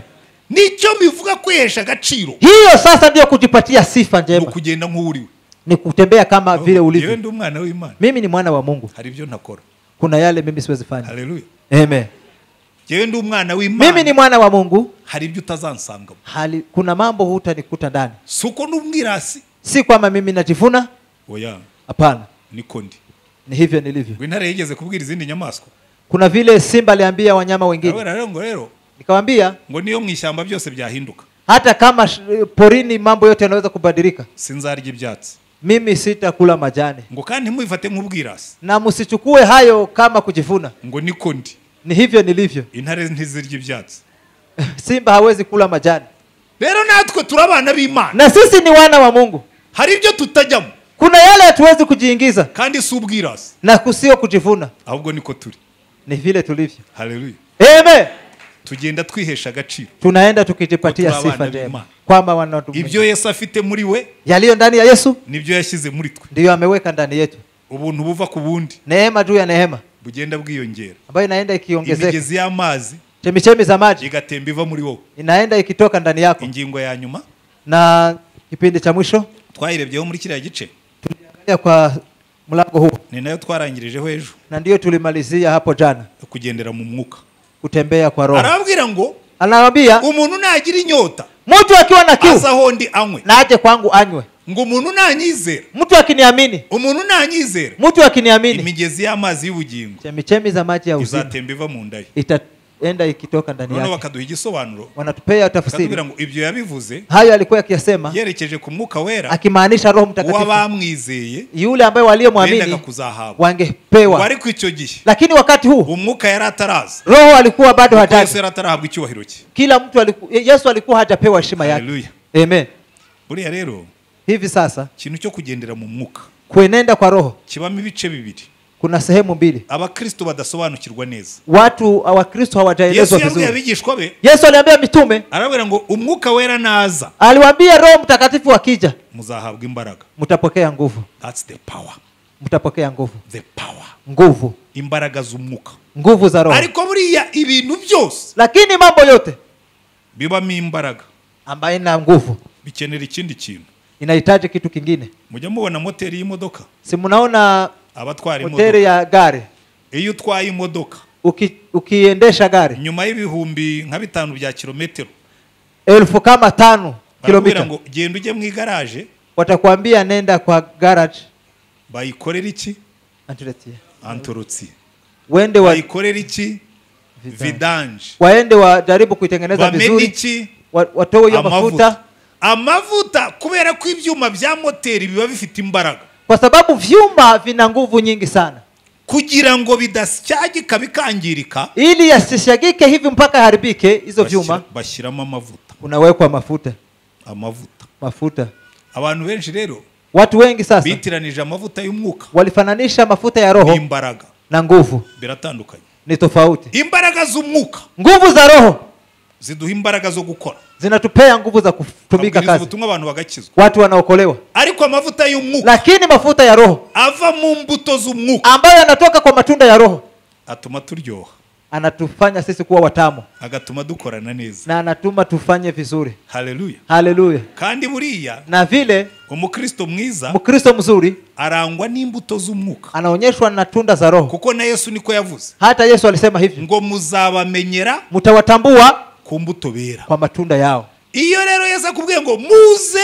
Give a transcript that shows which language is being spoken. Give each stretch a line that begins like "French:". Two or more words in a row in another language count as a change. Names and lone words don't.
Kinyarwanda: Nicyo bivuga kwihesha agaciro,
Swahili: Hiyo sasa ndio kujipatia sifa njema,
Kinyarwanda: kugenda nk'uriwe.
Swahili: ni kutembea kama vile
Kinyarwanda: Yewe
Swahili: ulivyo.
Kinyarwanda: ndi umwana w'Imana,
Swahili: Mimi ni mwana wa Mungu,
Kinyarwanda: hari ibyo ntakora.
Swahili: kuna yale mimi siwezi fanya.
Kinyarwanda: Haleluya.
Swahili: Amen.
Kinyarwanda: Yewe ndi umwana
Swahili: Mimi ni
Kinyarwanda: w'Imana,
Swahili: mwana wa Mungu,
Kinyarwanda: hari ibyo utazansangamo.
Swahili: kuna mambo hutanikuta ndani.
Kinyarwanda: Suko n'umwirasi,
Swahili: Si kwamba mimi najivuna,
Kinyarwanda: oya,
Swahili: hapana,
Kinyarwanda: niko ndi.
Swahili: ni hivyo nilivyo.
Kinyarwanda: Ngo intare yigeze kubwira izindi nyamaswa,
Swahili: Kuna vile simba aliambia wanyama wengine,
Kinyarwanda: rero
Swahili: nikamwambia
Kinyarwanda: ngo niyo mu ishyamba byose byahinduka,
Swahili: hata kama porini mambo yote yanaweza kubadilika,
Kinyarwanda: sinzarya ibyatsi.
Swahili: mimi sitakula majani.
Kinyarwanda: Ngo kandi ntimwifate nk'ubwirasi,
Swahili: Na msichukue hayo kama kujivuna,
Kinyarwanda: ngo niko ndi.
Swahili: ni hivyo nilivyo.
Kinyarwanda: Intare ntizirya ibyatsi.
Swahili: Simba hawezi kula majani,
Kinyarwanda: Rero natwe turabana b'Imana,
Swahili: na sisi ni wana wa Mungu.
Kinyarwanda: hari ibyo tutajyamo,
Swahili: Kuna yale hatuwezi kujiingiza,
Kinyarwanda: kandi si ubwirasi,
Swahili: na kusio kujivuna,
Kinyarwanda: ahubwo niko turi.
Swahili: ni vile tulivyo.
Kinyarwanda: Haleluya.
Swahili: Amen.
Kinyarwanda: Tugenda twihesha agaciro
Swahili: Tunaenda tukijipatia
Kinyarwanda: Kutura
Swahili: sifa
Kinyarwanda: abana
Swahili: njema
Kinyarwanda: b'Imana.
Swahili: kwamba wanatu
Kinyarwanda: ibyo Yesu afite muri we
Swahili: yaliyo ndani ya Yesu
Kinyarwanda: nibyo yashyize muri twe.
Swahili: ndiyo ameweka ndani yetu.
Kinyarwanda: Ubuntu buva ku bundi
Swahili: Neema juu ya neema
Kinyarwanda: bugenda bwiyongera,
Swahili: ambayo inaenda ikiongezeka.
Kinyarwanda: imigezi y'amazi
Swahili: Chemichemi za maji
Kinyarwanda: igatemba iva muri wowe.
Swahili: inaenda ikitoka ndani yako.
Kinyarwanda: Ingingo ya nyuma
Swahili: Na kipindi cha mwisho
Kinyarwanda: twayirebyeho muri kiriya gice,
Swahili: tuliangalia kwa mlango huu,
Kinyarwanda: ni nayo twarangirijeho ejo,
Swahili: na ndiyo tulimalizia hapo jana,
Kinyarwanda: kugendera mu mwuka.
Swahili: kutembea kwa roho.
Kinyarwanda: Arababwira ngo
Swahili: Anawaambia
Kinyarwanda: umuntu nagira inyota
Swahili: mtu akiwa na kiu
Kinyarwanda: aza aho ndi anywe,
Swahili: na aje kwangu anywe.
Kinyarwanda: ngo umuntu nanyizera,
Swahili: Mtu akiniamini,
Kinyarwanda: umuntu nanyizera,
Swahili: mtu akiniamini,
Kinyarwanda: imigezi y'amazi y'ubugingo
Swahili: chemichemi za maji ya uzima
Kinyarwanda: izatemba iva mu nda ye.
Swahili: itaenda ikitoka ndani
Kinyarwanda: Noneho
Swahili: yake.
Kinyarwanda: bakaduha igisobanuro,
Swahili: Wanatupea
Kinyarwanda: bakatubwira
Swahili: tafsiri,
Kinyarwanda: ngo ibyo yabivuze
Swahili: hayo alikuwa akiyasema
Kinyarwanda: yerekeje ku mwuka wera
Swahili: akimaanisha Roho Mtakatifu,
Kinyarwanda: w'abamwizeye
Swahili: yule ambaye
Kinyarwanda: bendaga
Swahili: waliyemwamini
Kinyarwanda: kuzahabwa. Ngo
Swahili: wangepewa.
Kinyarwanda: ariko icyo gihe
Swahili: Lakini wakati huu
Kinyarwanda: umwuka yari ataraza,
Swahili: Roho alikuwa bado
Kinyarwanda: kuko Yesu
Swahili: hajaja.
Kinyarwanda: yari atarahabwa icyubahiro cye.
Swahili: Kila mtu Yesu alikuwa hajapewa heshima yake.
Kinyarwanda: Haleluya.
Swahili: Amen.
Kinyarwanda: Buriya rero
Swahili: Hivi sasa
Kinyarwanda: ikintu cyo kugendera mu mwuka
Swahili: kuenenda kwa Roho
Kinyarwanda: kibamo ibice bibiri,
Swahili: kuna sehemu mbili.
Kinyarwanda: abakristo badasobanukirwa neza.
Swahili: Watu wa Kristo
Kinyarwanda: Yesu
Swahili: hawajaelezwa
Kinyarwanda: yabwiye
Swahili: vizuri.
Kinyarwanda: abigishwa be,
Swahili: Yesu aliambia mitume,
Kinyarwanda: arabwira ngo umwuka wera naza
Swahili: aliwaambia Roho Mtakatifu akija
Kinyarwanda: muzahabwa imbaraga.
Swahili: mtapokea nguvu,
English: That's the power,
Swahili: mtapokea nguvu,
English: the power,
Swahili: nguvu,
Kinyarwanda: imbaraga z'umwuka.
Swahili: nguvu za Roho.
Kinyarwanda: Ariko buriya ibintu byose
Swahili: Lakini mambo yote
Kinyarwanda: bibamo imbaraga
Swahili: ambayo ina nguvu
Kinyarwanda: bikenera ikindi kintu.
Swahili: inahitaji kitu kingine.
Kinyarwanda: Mujya mubona moteri y'imodoka,
Swahili: Si mnaona
Kinyarwanda: abatwara
Swahili: moteri
Kinyarwanda: imodoka,
Swahili: ya gari,
Kinyarwanda: iyo utwaye imodoka
Swahili: ukiendesha gari
Kinyarwanda: nyuma y'ibihumbi nka 5 bya kilometero,
Swahili: 5,000
Kinyarwanda: barakubwira
Swahili: kilomita,
Kinyarwanda: ngo genda ujye mu igaraje
Swahili: watakwambia nenda kwa garage
Kinyarwanda: bayikorera iki,
Swahili: antuletie, antorotsi, wende
Kinyarwanda: bayikorera iki, vidange,
Swahili: waende wajaribu kuitengeneza
Kinyarwanda: bamena
Swahili: vizuri,
Kinyarwanda: iki,
Swahili: watoe hiyo mafuta,
Kinyarwanda: amavuta. Kubera ko ibyuma bya moteri biba bifite imbaraga,
Swahili: kwa sababu vyuma vina nguvu nyingi sana,
Kinyarwanda: kugira ngo bidasyagika bikangirika,
Swahili: ili yasishagike hivi mpaka haribike. Hizo vyuma
Kinyarwanda: bashyiramo amavuta,
Swahili: unawekwa mafuta. Mafuta.
Kinyarwanda: Abantu benshi rero
Swahili: Watu wengi sasa
Kinyarwanda: bitiranije amavuta y'umwuka
Swahili: walifananisha mafuta ya roho
Kinyarwanda: imbaraga
Swahili: na nguvu.
Kinyarwanda: biratandukanye.
Swahili: Ni tofauti.
Kinyarwanda: Imbaraga z'umwuka
Swahili: Nguvu za roho
Kinyarwanda: ziduha imbaraga zo gukora,
Swahili: zinatupea nguvu za kutumika kazi,
Kinyarwanda: ubutumwa abantu bagakizwa.
Swahili: watu wanaokolewa.
Kinyarwanda: Ariko amavuta y'umwuka
Swahili: Lakini mafuta ya roho
Kinyarwanda: ava mu mbuto z'umwuka
Swahili: ambayo yanatoka kwa matunda ya roho
Kinyarwanda: atuma turyoha,
Swahili: anatufanya sisi kuwa watamu,
Kinyarwanda: agatuma dukorana neza.
Swahili: na anatuma tufanye vizuri.
Kinyarwanda: Haleluya.
Swahili: Haleluya.
Kinyarwanda: Kandi buriya
Swahili: Na vile
Kinyarwanda: umukristo mwiza
Swahili: Mkristo mzuri
Kinyarwanda: arangwa n'imbuto z'umwuka,
Swahili: anaonyeshwa na tunda za roho.
Kinyarwanda: kuko na Yesu niko yavuze
Swahili: Hata Yesu alisema hivi,
Kinyarwanda: ngo muzabamenyera
Swahili: mtawatambua
Kinyarwanda: ku mbuto bera.
Swahili: kwa matunda yao.
Kinyarwanda: Iyo rero Yesu akubwiye ngo muze,